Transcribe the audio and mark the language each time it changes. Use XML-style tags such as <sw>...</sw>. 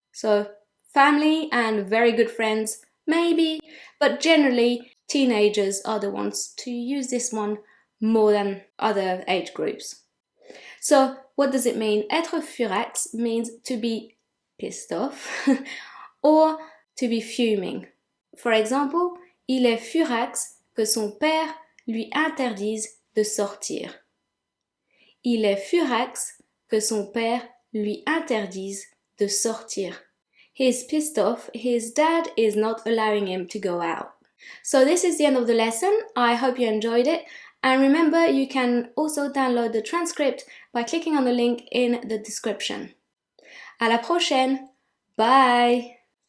<en>So family and very good friends, maybe, but generally teenagers are the ones to use this one more than other age groups. So what does it mean?</en> <fr>Être furax</fr> <en>means to be pissed off or to be fuming. For example,</en> <fr>il est furax que son père lui interdise de sortir. Il est furax que son père lui interdise de sortir.</fr> <en>He's pissed off his dad is not allowing him to go out. So this is the end of the lesson. I hope you enjoyed it. And remember, you can also download the transcript by clicking on the link in the description.</en> <fr>À la prochaine.</fr> <en>Bye!</en>